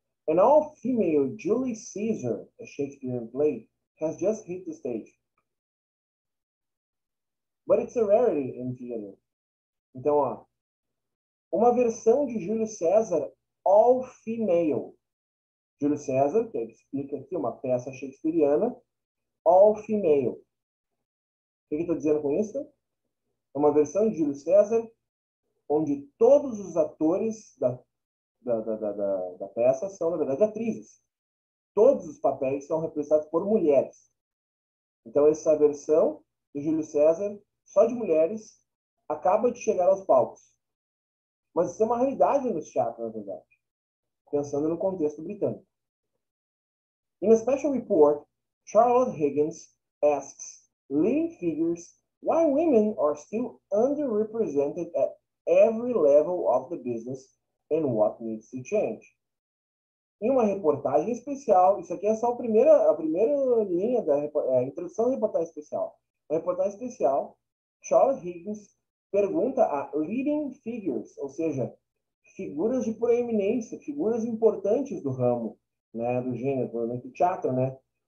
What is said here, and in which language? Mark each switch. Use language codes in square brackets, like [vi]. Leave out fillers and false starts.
[en] An all-female Julius Caesar, a Shakespearean play, has just hit the stage. But it's a rarity in theater. [pt] Então, ó, uma versão de Júlio César all-female. Júlio César, que explica aqui, uma peça shakespeariana, all-female. O que eu estou dizendo com isso? É uma versão de Júlio César onde todos os atores da peça são, na verdade, atrizes. Todos os papéis são representados por mulheres. Então, essa versão do Júlio César, só de mulheres, acaba de chegar aos palcos. Mas isso é uma realidade no teatro, na verdade, pensando no contexto britânico. [en] In a special report, Charlotte Higgins asks leading figures why women are still underrepresented at every level of the business and what needs to change. [pt] Em uma reportagem especial, isso aqui é só a primeira linha da introdução da reportagem especial. A reportagem especial, Charlotte Higgins pergunta a [en] leading figures, [pt] ou seja, figuras de proeminência, figuras importantes do ramo, né, do gênero, do teatro, né?